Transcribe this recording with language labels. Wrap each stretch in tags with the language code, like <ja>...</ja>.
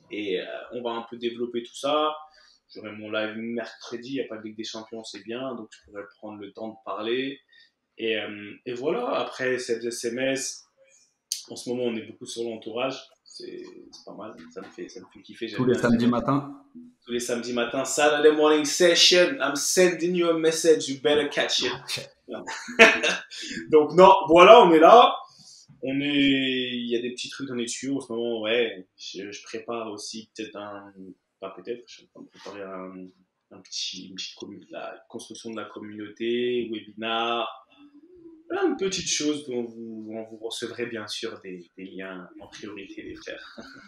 <fr>Et on va un peu développer tout ça. J'aurai mon live mercredi, il n'y a pas de Ligue des Champions, c'est bien. Donc je pourrai prendre le temps de parler. Et voilà, après cette SMS, en ce moment, on est beaucoup sur l'entourage. C'est pas mal, ça me fait kiffer. Tous les samedis matins. Tous les samedis matins,</fr> <en>Saturday morning session, I'm sending you a message, you better catch it.</en> <fr>Donc non, voilà, on est là. Il y a des petits trucs dans les tuyaux en ce moment, ouais. Je prépare aussi peut-être pas peut-être, je suis en train de préparer une petite la construction de la communauté, webinar, plein de petites choses dont vous recevrez bien sûr des liens en priorité, les frères.</fr>